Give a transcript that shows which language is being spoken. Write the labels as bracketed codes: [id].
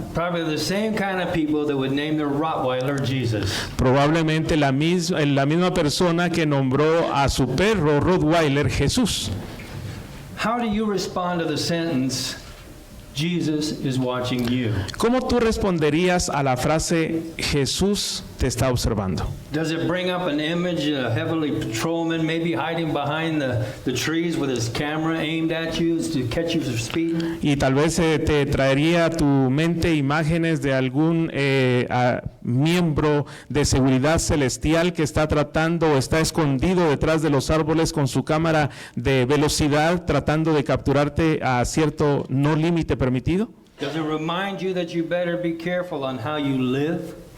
[en] Probably the same kind of people that would name their Rottweiler Jesus. [es] Probablemente la misma persona que nombró a su perro Rottweiler Jesús. [en] How do you respond to the sentence, Jesus is watching you? [es] ¿Cómo tú responderías a la frase Jesús te está observando? [en] Does it bring up an image, a heavenly patrolman maybe hiding behind the trees with his camera aimed at you to catch you speeding? [es] Y tal vez te traería a tu mente imágenes de algún miembro de seguridad celestial que está tratando o está escondido detrás de los árboles con su cámara de velocidad tratando de capturarte a cierto no límite permitido? [en] Does it remind you that you better be careful on how you live?